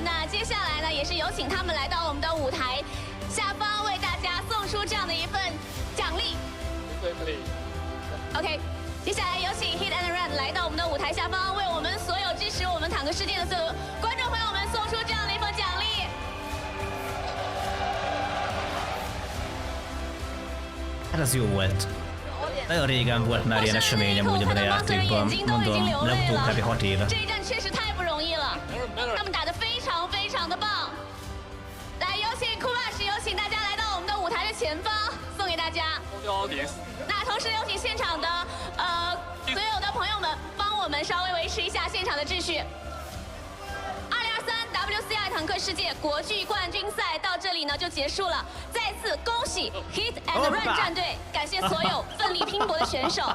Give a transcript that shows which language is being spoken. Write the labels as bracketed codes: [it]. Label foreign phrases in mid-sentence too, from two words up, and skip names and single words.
[zh] 那接下来呢，也是有请他们来到我们的舞台下方，为大家送出这样的一份奖励。OK， 接下来有请 Hit and Run 来到我们的舞台下方，为我们所有支持我们坦克世界的所有观众朋友们送出这样的一份奖励。 [hu] Ez jó volt. Nagyon régen volt már ilyen eseményem úgy ebben a játékban. Mondom, legutóbb kb. 6 éve. [zh] 这一战确实太不容易了，他们打得非常非常的棒。来，有请库巴什，有请大家来到我们的舞台的前方，送给大家。那同时有请现场的所有的朋友们，帮我们稍微维持一下现场的秩序。2023 WCI 坦克世界国际冠军赛到这里呢就结束了，再次恭喜 Hit and Run 战队，感谢所有奋力拼搏的选手。